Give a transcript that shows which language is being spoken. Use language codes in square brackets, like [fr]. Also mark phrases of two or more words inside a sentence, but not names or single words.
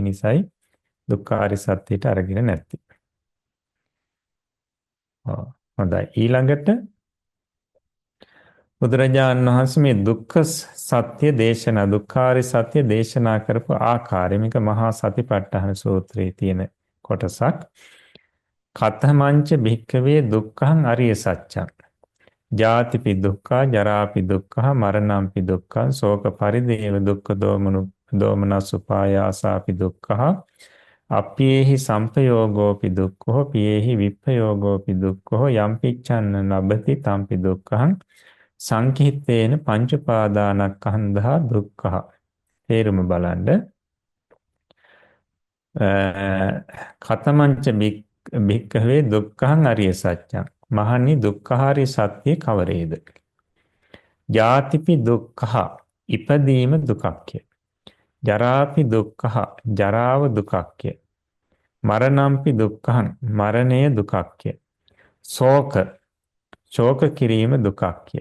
[si] නිසායි දුක්ඛාරි සත්‍යයට අරගෙන නැත්තේ. හොඳයි. ඊළඟට බුදුරජාණන් වහන්සේ මේ දුක්ඛ සත්‍ය දේශනා, දුක්ඛාරි සත්‍ය දේශනා කරපු ආකාරය මේක මහා සතිපට්ඨාන සූත්‍රයේ තියෙන කොටසක්. [pi] කතමංච භික්ඛවේ දුක්ඛං අරිය සත්‍යං. ජාතිපි දුක්ඛා, ජරාපි දුක්ඛා, මරණම්පි දුක්ඛං, ශෝක පරිදේව දුක්ඛ දෝමනසුපායාසාපි දුක්ඛා, අප්පියේහි සම්පයෝගෝපි දුක්ඛෝ, පියේහි විප්පයෝගෝපි දුක්ඛෝ, යම්පිච්ඡන්න ලබති තම්පි දුක්ඛං, සංකිට්ඨේන පංච පාදානස්කන්ධා දුක්ඛ. [si] තේරුම බලන්න. [pi] කතමංච භික්ඛවේ දුක්ඛං අරිය සත්‍යං. [si] මහණනි දුක්ඛාරිය සත්‍ය කවරේද? [pi] ජාතිපි දුක්ඛ, [si] ඉපදීම දුකක්ය. [pi] ජරාපි දුක්ඛ, [si] ජරාව දුකක්ය. [pi] මරණම්පි දුක්ඛං, [si] මරණය දුකක්ය. ශෝක කිරීම දුකක්ය.